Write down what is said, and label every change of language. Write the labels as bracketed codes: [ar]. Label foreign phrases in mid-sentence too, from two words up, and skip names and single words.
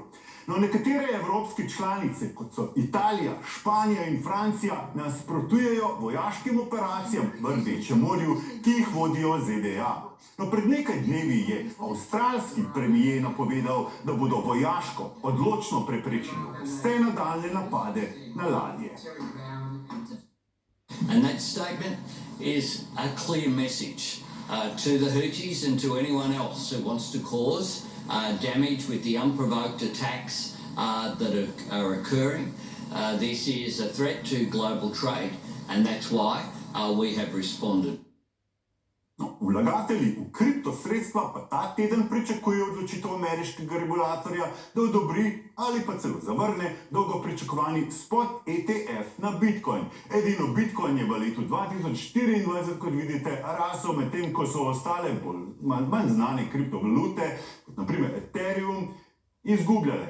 [sl] No, nekatere evropske članice, kot so Italija, Španija in Francija, nasprotujejo vojaškim operacijam v Rdečem morju, ki jih vodijo ZDA. No, pred nekaj dnevi je avstralski premijer napovedal, da bodo vojaško odločno preprečili vse nadaljnje napade na ladje. [en] And that statement is a clear message to the Houthis and to anyone else who wants to cause damage with the unprovoked attacks that are occurring. This is a threat to global trade, and that's why we have responded. [sl] No, vlagatelji v kriptosredstva pa ta teden pričakujejo odločitev ameriškega regulatorja, da odobri ali pa celo zavrne dolgo pričakovani spot ETF na Bitcoin. Edino Bitcoin je v letu 2024, kot vidite, rasel, medtem ko so ostale manj znane kriptovalute, kot naprimer Ethereum, izgubljale.